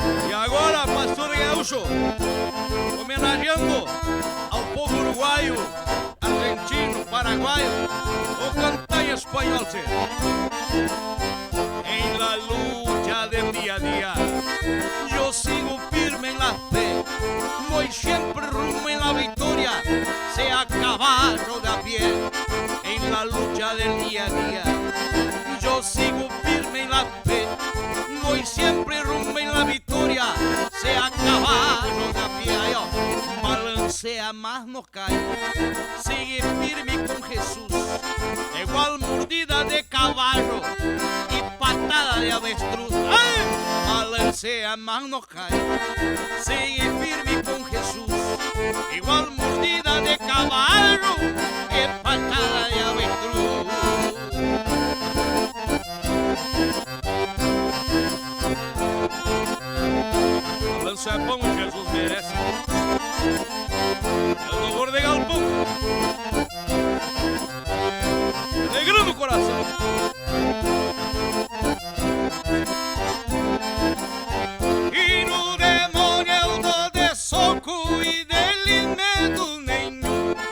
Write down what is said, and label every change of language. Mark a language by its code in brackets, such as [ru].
[pt] E agora, Pastor Gaúcho, homenageando ao povo uruguaio, argentino, paraguaio, vou cantar em espanhol, che. [es] En la lucha del día a día, yo sigo firme en la fe, voy siempre rumbo en la victoria, sea a caballo de a pie. En la lucha del día a día, yo sigo firme en la fe, voy siempre rumbo en la victoria, sea a caballo de a pie. Ay, oh. Balancea más no cae, sigue firme con Jesús, igual mordida de caballo y patada de avestruz. ¡Ay! Balancea más no cae, sigue firme con Jesús, igual mordida de caballo y patada de avestruz. Balancea como Jesús merece. [pt] El louvor de Galpão, alegrando o coração. E no demônio eu dou de soco e dele medo nenhum.